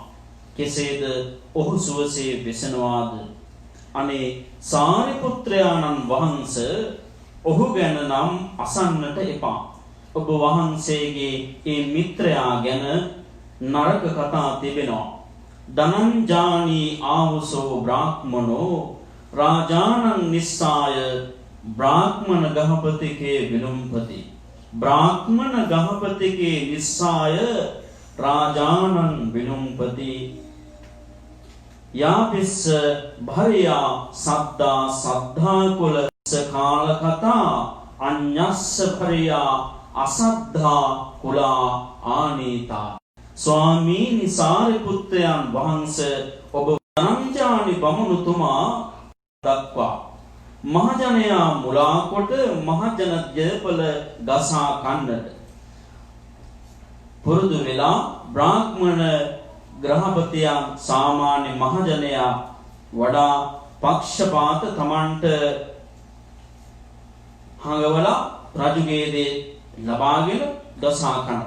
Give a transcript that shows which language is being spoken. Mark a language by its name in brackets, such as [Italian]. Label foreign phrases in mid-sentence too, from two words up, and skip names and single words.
[Sinhala] කෙසේද ඔහු සුවසේ වෙසෙනවාද? අනේ සාරිපුත්‍රයාණන් වහන්සේ ඔහු ගැන නම් අසන්නට එපා. ඔබ වහන්සේගේ ඒ මිත්‍රයා ගැන නරක කතා තිබෙනවා. [Pali] ධනංජානි ආවසෝ බ්‍රාහ්මනෝ රාජානං නිස්සාය ब्राह्मण गहपतिके विलुम्भति ब्राह्मण गहपतिके निस्साय राजानं विलुम्भति यापिस भर्या सद्दा सद्धा कुल सकाल कथा अन्यस्ස भर्या असद्धा कुला आनीता. [Sinhala] ස්වාමීනි සාරිපුත්‍රයන් වහන්සේ ඔබ ධනංජානි බමුණුතුමා දක්වා මහජනයා මුලා කොට මහජන ජයපල ගසා කන්නට පුරුදු වෙලා බ්‍රාහ්මණ ග්‍රහපතියා සාමාන්‍ය මහජනයා වඩා පක්ෂපාත තමන්ට හංගවලා රජුගේ දේ ලබාගෙන ගසා කනවා.